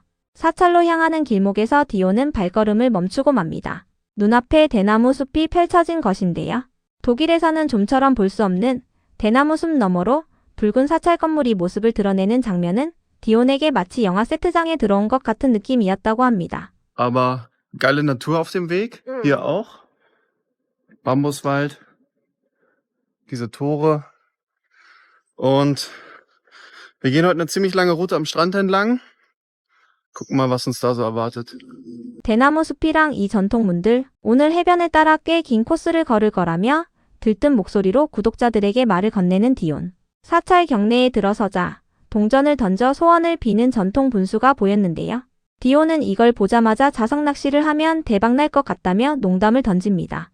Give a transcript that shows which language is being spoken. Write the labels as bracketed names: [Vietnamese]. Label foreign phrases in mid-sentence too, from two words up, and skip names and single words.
[Korean] 사찰로 향하는 길목에서 디오는 발걸음을 멈추고 맙니다. 눈앞에 대나무 숲이 펼쳐진 것인데요. 독일에서는 좀처럼 볼 수 없는 대나무 숲 너머로 붉은 사찰 건물이 모습을 드러내는 장면은 디온에게 마치 영화 세트장에 들어온 것 같은 느낌이었다고 합니다. [German] Aber geile Natur auf dem Weg. Hier auch. Bambuswald. Diese Tore. Und wir gehen heute eine ziemlich lange Route am Strand entlang. Gucken mal, was uns da so erwartet. [Korean] 대나무 숲이랑 이 전통문들, 오늘 해변을 따라 꽤 긴 코스를 걸을 거라며 들뜬 목소리로 구독자들에게 말을 건네는 디온. 사찰 경내에 들어서자 동전을 던져 소원을 비는 전통 분수가 보였는데요. 디온은 이걸 보자마자 자석 낚시를 하면 대박 날 것 같다며 농담을 던집니다.